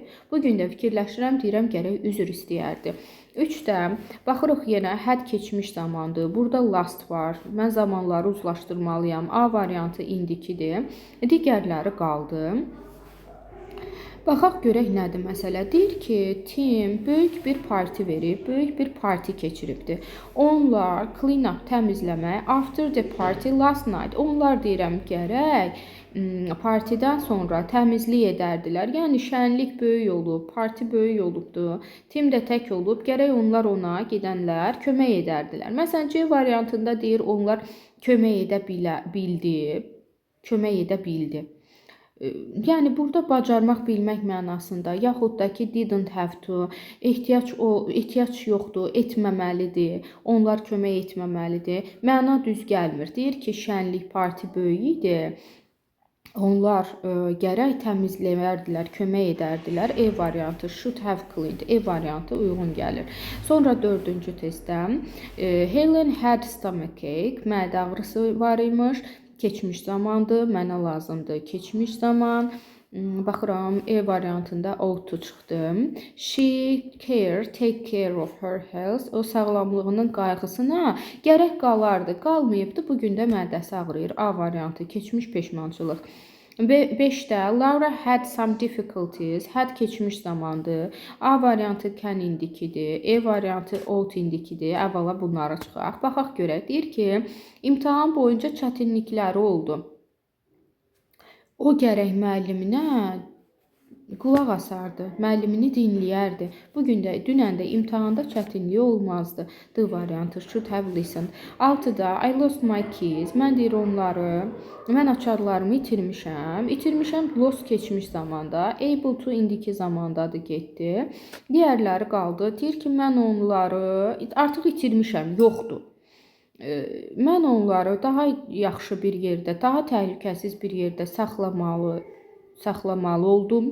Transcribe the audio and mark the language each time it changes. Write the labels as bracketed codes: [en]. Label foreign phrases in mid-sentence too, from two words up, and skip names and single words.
[az] Bugün də fikirləşirəm, deyirəm gərək üzr istəyərdi. 3-də baxırıq yenə had keçmiş zamandır. Burada last var. Mən zamanları uzlaşdırmalıyam. A variantı indikidir. Digərləri qaldı. Baxaq görək nədir məsələ. Deyir ki, Tim böyük bir parti verib, böyük bir parti keçiribdir. [en] Onlar clean up təmizləmək, after the party last night. [az] Onlar deyirəm gərək partidən sonra təmizlik edərdilər. Yəni şənlik böyük olub, parti böyük olubdu. Tim də tək olub, gərək onlar ona gedənlər kömək edərdilər. Məsələn, C variantında deyir onlar kömək edə bildi, kömək edə bildi. Yəni burada bacarmaq, bilmək mənasında, yaxud da ki [en] didn't have to, [az] ehtiyac yoxdur, etməməlidir, onlar kömək etməməlidir. Məna düz gəlmir. Deyir ki, şənlik parti böyük idi. Onlar gərək təmizləyərdilər, kömək edərdilər. E variantı [en] should have cleaned. [az] E variantı uyğun gəlir. Sonra 4-cü testdə [en] Helen had stomachache. [az] Mədə ağrısı var imiş. Keçmiş zamandır, mənə lazımdır. Keçmiş zaman. Baxıram, E variantında [en] ought to [az] çıxdı. [en] She take care of her health. [az] O sağlamlığının qayğısına gərək qalardı. Qalmayıbdı, bugün də mədəsi ağrıyır. A variantı keçmiş peşmançılıq. [en] 5-də Laura had some difficulties. [az] Had keçmiş zamandır. A variantı can indikidir. E variantı ought indikidir. Əvvəla bunlara çıxaq. Baxaq görək. Deyir ki, imtahan boyunca çətinlikləri oldu. O gərək müəlliminə qulaq asardı, müəllimini dinləyərdi. Bugün də, dünən də imtahanda çətinliyi olmazdı. D variantı [en] should have listened. 6-da I lost my keys. [az] Mən deyir onları, mən açarlarımı itirmişəm. İtirmişəm lost keçmiş zamanda. [en] Able to [az] indiki zamandadır getdi. Digərləri qaldı. Deyir ki, mən onları artıq itirmişəm, yoxdur. Mən onları daha yaxşı bir yerdə, daha təhlükəsiz bir yerdə saxlamalı oldum.